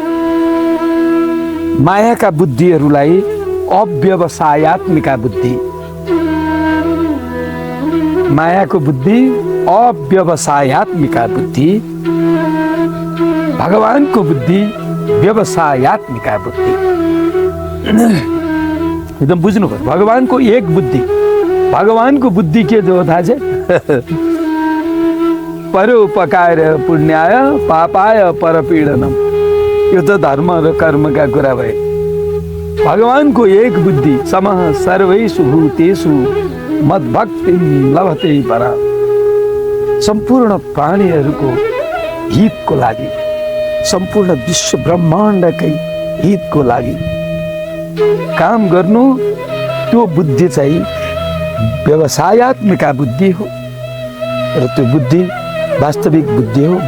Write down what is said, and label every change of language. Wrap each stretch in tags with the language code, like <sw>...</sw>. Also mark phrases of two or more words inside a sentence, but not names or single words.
<ne>मायाका बुद्धिहरूलाई अव्यवसायत्मिका बुद्धि, मायाको बुद्धि अव्यवसायत्मिका बुद्धि, भगवानको बुद्धि व्यवसायत्मिका बुद्धि। एकदम बुझ्नुपर्छ। भगवानको एक बुद्धि, भगवानको बुद्धि के जो थाहा छ?</ne> <sa>परोपकार पुण्याय पापाय परपीडनम।</sa> <ne>यो त धर्म र कर्मका कुरा भए। भगवानको एक बुद्धि,</ne> <sa>समः सर्वैषु भूतेषु मद्भक्तिं लभते परा।</sa> <ne>सम्पूर्ण प्राणीहरूको हितको लागि, सम्पूर्ण विश्व ब्रह्माण्डकै हितको लागि काम गर्नु, त्यो बुद्धि चाहिँ व्यवसायत्मिका बुद्धि हो। र त्यो बुद्धि वास्तविक बुद्धि हो।</ne>